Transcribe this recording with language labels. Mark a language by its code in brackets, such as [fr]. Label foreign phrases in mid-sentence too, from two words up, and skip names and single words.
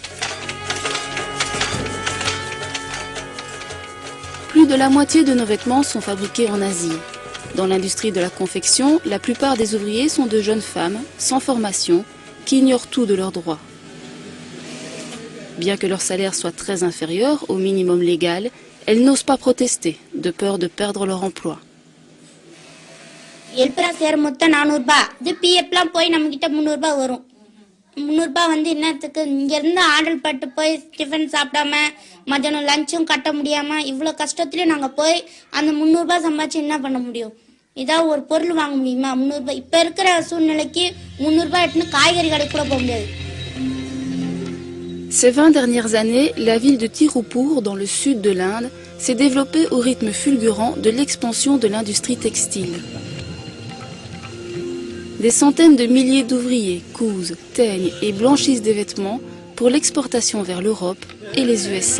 [fr] Plus de la moitié de nos vêtements sont fabriqués en Asie. Dans l'industrie de la confection, la plupart des ouvriers sont de jeunes femmes, sans formation, qui ignorent tout de leurs droits. Bien que leur salaire soit très inférieur au minimum légal, elles n'osent pas protester, de peur de perdre leur emploi. [ta] ஹெல்ப்பராக சேரும்போது தான் 400 ரூபாய் இது பிஎஃப்லாம் போய் நம்மக்கிட்ட 300 ரூபாய் வரும் 300 ரூபாய் வந்து என்னத்துக்கு இங்கேருந்து ஆர்டர் பட்டு போய் டிஃபன் சாப்பிடாம மத்தியானம் லஞ்சும் கட்ட முடியாமல் இவ்வளோ கஷ்டத்துலேயும் நாங்கள் போய் அந்த 300 ரூபாய் சம்பாதிச்சு என்ன பண்ண முடியும் இதாக ஒரு பொருள் வாங்க முடியுமா 300 ரூபாய் இப்போ இருக்கிற சூழ்நிலைக்கு 300 ரூபாய் எடுத்துன்னு காய்கறி கடைக்கு கூட போக முடியாது. [fr] Ces 20 dernières années, la ville de Tirupur, dans le sud de l'Inde, s'est développée au rythme fulgurant de l'expansion de l'industrie textile. Des centaines de milliers d'ouvriers cousent, teignent et blanchissent des vêtements pour l'exportation vers l'Europe et les USA.